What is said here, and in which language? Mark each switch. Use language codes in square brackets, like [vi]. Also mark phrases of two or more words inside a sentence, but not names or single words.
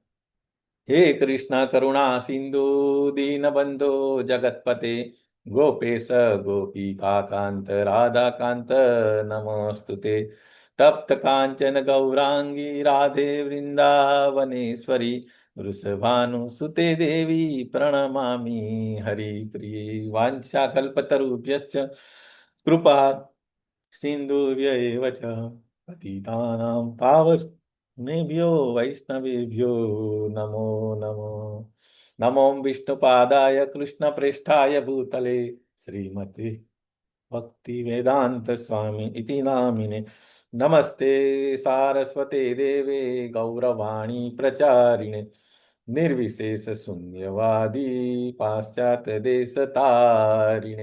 [sa] હે કૃષ્ણ કરુણા સિંધુ દીનબંધો જગતપતે ગોપેશ ગોપિકાંત રાધાકાંત નમોસ્તુતે. તપ્ત કાંચન ગૌરાંગી રાધે વૃંદાવનેશ્વરી વૃષભાનુસુતે દેવી પ્રણમામી હરિપ્રિયે. વાંછાકલ્પતરુભ્યશ્ચ કૃપા સિંધુભ્યૈવ ચ પતિતાનાં પાવનેભ્યો વૈષ્ણવેભ્યો નમો નમો. નમો વિષ્ણુપાદાય કૃષ્ણપ્રેષ્ઠાય ભૂતલે શ્રીમતે ભક્તિવેદાંત સ્વામી ઇતિ નામિને. નમસ્તે સારસ્વતે દેવે ગૌરવાણી પ્રચારિણે નિર્વિશેષ શૂન્યવાદી પાશ્ચાત્ય દેશતારિણે.